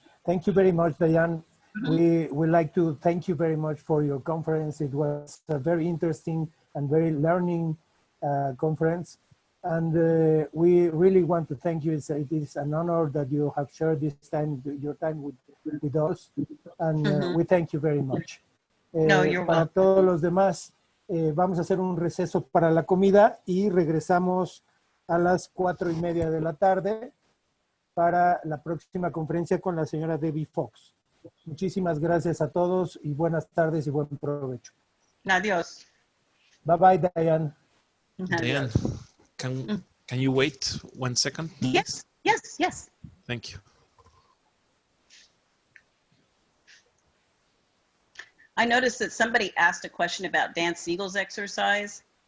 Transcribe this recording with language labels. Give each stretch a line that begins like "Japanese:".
English: Thank you very much, Diane. We would like to thank you very much for your conference. It was a very interesting and very learning conference. And we really want to thank you. It is an honor that you have shared your time with us. And we thank you very much. No, you're
Spanish: para
English: welcome.
Spanish: todos los demás, vamos a hacer un receso para la comida y regresamos a las 4:30 de la tarde para la próxima conferencia con la señora Debbie Fox. Muchísimas gracias a todos y buenas tardes y buen provecho. Adiós.
English: Bye bye, Diane. Diane, can you wait 1 second? Please? Yes. Thank you. I noticed that somebody asked a question about Dan Siegel's exercise.